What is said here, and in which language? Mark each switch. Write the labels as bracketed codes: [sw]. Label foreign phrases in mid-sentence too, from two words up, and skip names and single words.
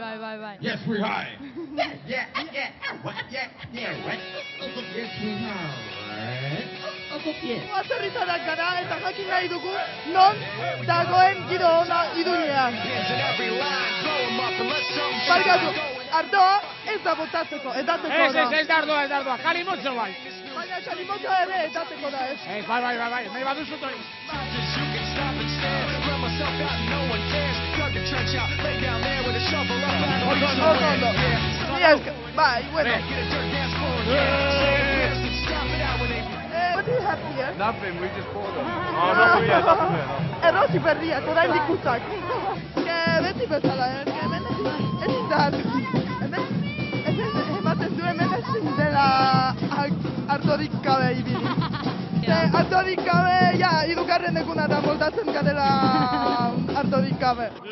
[en] Yes, we high. Yeah. Yes, we high. [eu] Atzerritarrak gara eta jakin nahi dugu non dagoen giro ona iruñean. Barkatu, ardoa ez da botatzeko, edateko da. Ez dardoa, kalimotxo bai. Baina kalimotxo ere edateko da ez. Bai, nahi baduzut hori. Ondo. Bai, bueno. [en] What do you have here? Nothing, we just bought them. Oh, nothing yet, nothing yet. [eu] Errosi berriak, orain dikutzak. Beti bezala, hemen ezin da. Ematen du hemen ezin dela ardorik gabe ibili. Ardorik gabe, hirugarren eguna da moldatzen garela ardorik gabe.